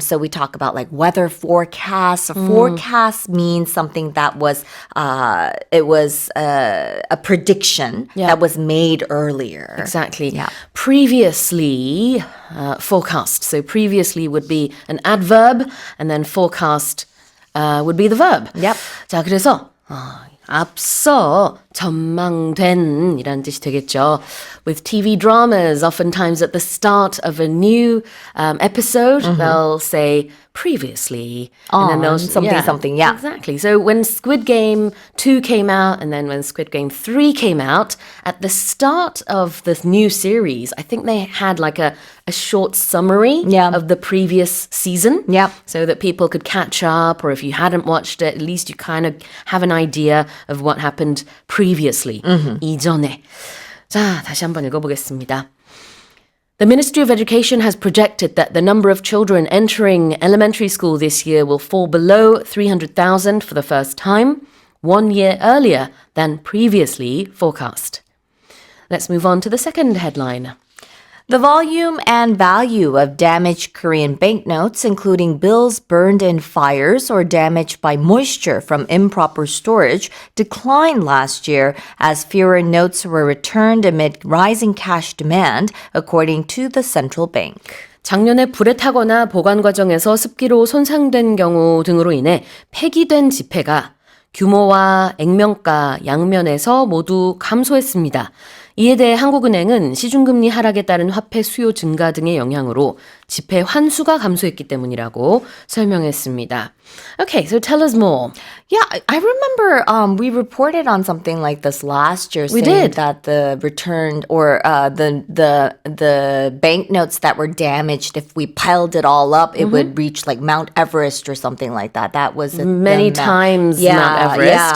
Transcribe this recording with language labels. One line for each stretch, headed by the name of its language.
English: So we talk about like weather forecasts. A forecast means something that was a prediction that was made earlier. Exactly. Yeah. Previously forecast. So previously would be an adverb, and then forecast would be the verb. Yep.
Korean: 자, 그래서 앞서 전망된 이란 뜻이 되겠죠.
English: With TV dramas, oftentimes at the start of a new episode, they'll say previously. And then they'll something, yeah. Exactly. So when Squid Game 2 came out and then when Squid Game 3 came out, at the start of this new series, I think they had like a short summary of the previous season. Yep. So that people could catch up, or if you hadn't watched it, at least you kind of have an idea of what happened previously.
Korean: 이전에. 자, 다시 한번 읽어보겠습니다.
English: The Ministry of Education has projected that the number of children entering elementary school this year will fall below 300,000 for the first time, 1 year earlier than previously forecast. Let's move on to the second headline. The volume and value of damaged Korean banknotes, including bills burned in fires or damaged by moisture from improper storage, declined last year as fewer notes were returned amid rising cash demand, according to the central bank.
Korean: 작년에 불에 타거나 보관 과정에서 습기로 손상된 경우 등으로 인해 폐기된 지폐가 규모와 액면가, 양면에서 모두 감소했습니다. 이에 대해 한국은행은 시중금리 하락에 따른 화폐 수요 증가 등의 영향으로 지폐 환수가 감소했기 때문이라고 설명했습니다.
English: Okay, so tell us more. Yeah, I remember we reported on something like this last year, We saying did. that the returned or the banknotes that were damaged, if we piled it all up, it would reach like Mount Everest or something like that. That was Many times Mount Everest.